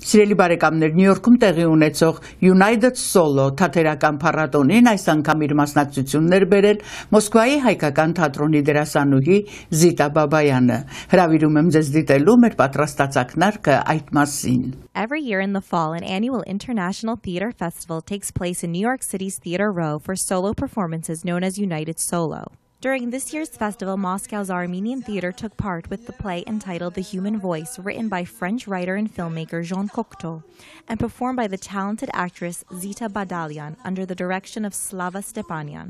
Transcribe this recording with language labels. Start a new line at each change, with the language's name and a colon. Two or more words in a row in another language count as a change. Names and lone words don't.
Armenian: Սիրելի բարեկամներ, Նյու Յորքում տեղի ունեցող United Solo թատերական փառատոնին այս անգամ իր մասնակցություններ բերել Մոսկվայի հայկական թատրոնի դերասանուհի Zita Badalyan-ը։ Հրավիրում եմ ձեզ դիտելու մեր պատրաստած ակնարկը այդ մասին։
English: Every year in the fall, an annual international theater festival takes place in New York City's Theater Row for solo performances known as United Solo. During this year's festival, Moscow's Armenian theater took part with the play entitled The Human Voice, written by French writer and filmmaker Cocteau, and performed by the talented actress Zita Badalyan under the direction of Slava Stepanyan.